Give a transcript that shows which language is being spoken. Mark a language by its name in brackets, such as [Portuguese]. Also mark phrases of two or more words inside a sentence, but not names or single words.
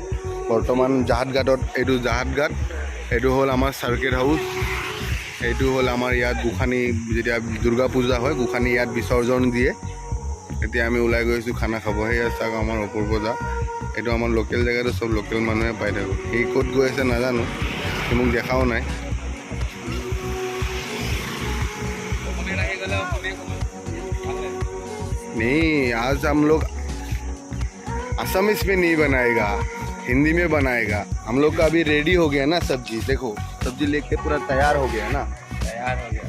[Assamese] বৰ্তমান জাহাজ ঘাটত, এইটো জাহাজ ঘাট, এইটো হ'ল আমাৰ চাৰ্কিট হাউচ। এইটো হ'ল আমাৰ ইয়াত গোসানী, যেতিয়া দুৰ্গা পূজা হয় গোসানী ইয়াত বিসৰ্জন দিয়ে। এতিয়া আমি ওলাই গৈছোঁ খানা খাব। সেয়া চাওক আমাৰ অপূৰ্ব দা, এইটো আমাৰ লোকেল জেগাটো, চব লোকেল মানুহে পাই থাকোঁ। সি ক'ত গৈ আছে নাজানো, সি মোক দেখাও নাই। [Hindi] नहीं, आज हम लोग असमीज में नहीं बनाएगा, हिंदी में बनाएगा। हम लोग का अभी रेडी हो गया ना सब्जी। देखो सब्जी लेके पूरा तैयार हो गया ना, तैयार हो गया।